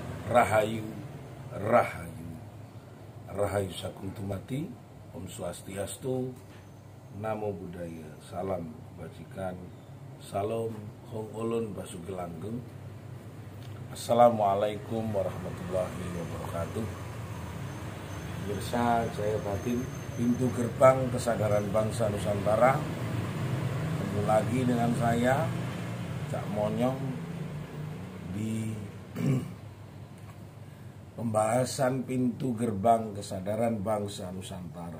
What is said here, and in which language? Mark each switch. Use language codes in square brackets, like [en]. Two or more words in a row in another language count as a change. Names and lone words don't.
[id] Rahayu, Rahayu, Rahayu Sakuntumati, [ban] Om Swastiastu, [pi] Namo Buddhaya, [id] Salam Kebajikan, Salam Hong Ulun Basugelanggeng. [ar] السلام عليكم ورحمة الله وبركاته. Pemirsa Jaya Batin, pintu gerbang kesadaran bangsa Nusantara. Ketemu lagi dengan saya, Cak Monyong, di pembahasan pintu gerbang kesadaran bangsa Nusantara.